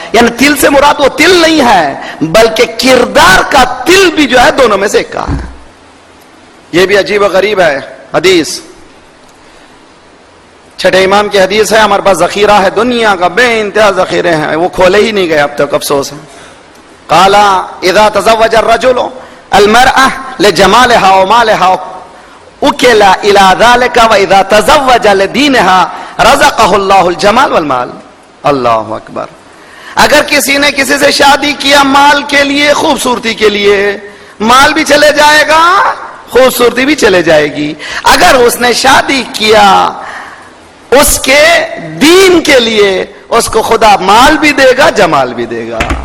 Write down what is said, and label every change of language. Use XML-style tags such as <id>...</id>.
<ur>یعنی تل سے مراد وہ تل نہیں ہے، بلکہ کردار کا تل بھی جو ہے دونوں میں سے ایک کا ہے. یہ بھی عجیب و غریب ہے حدیث. چھٹے امام کی حدیث ہے، ہمارے پاس ذخیرہ ہے دنیا کا، بے انتہا ذخیرے ہیں، وہ کھولے ہی نہیں گئے اب تک، افسوس ہے.</ur> <ar>قال اذا تزوج الرجل المرأة لجمالها ومالها اكل الى ذلك واذا تزوج لدينها رزقه الله الجمال والمال.</ar> <ur>اللہ اکبر. اگر کسی نے کسی سے شادی کیا مال کے لیے، خوبصورتی کے لیے، مال بھی چلے جائے گا، خوبصورتی بھی چلے جائے گی. اگر اس نے شادی کیا اس کے دین کے لیے، اس کو خدا مال بھی دے گا، جمال بھی دے گا.</ur>